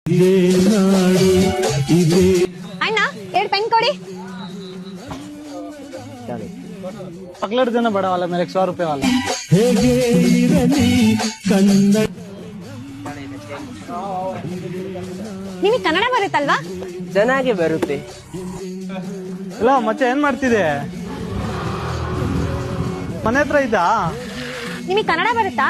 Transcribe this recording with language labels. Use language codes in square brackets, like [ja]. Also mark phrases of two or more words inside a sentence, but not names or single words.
[kn] ಅಣ್ಣ 2 ಪೆನ್ ಕೊಡಿ. [hi] पकड़ देना बड़ा वाला मेरे 100 रुपए वाला. [kn] ನಿಮಗೆ ಕನ್ನಡ ಬರುತ್ತಲ್ವಾ? ಚೆನ್ನಾಗಿ ಬರುತ್ತೆ. ಇಲ್ಲ ಮತ್ತೆ ಏನ್ ಮಾಡ್ತಿದೆ? ಮನೆ ಹತ್ರ ಇದ್ದಾ? ನಿಮಗೆ ಕನ್ನಡ ಬರುತ್ತಾ?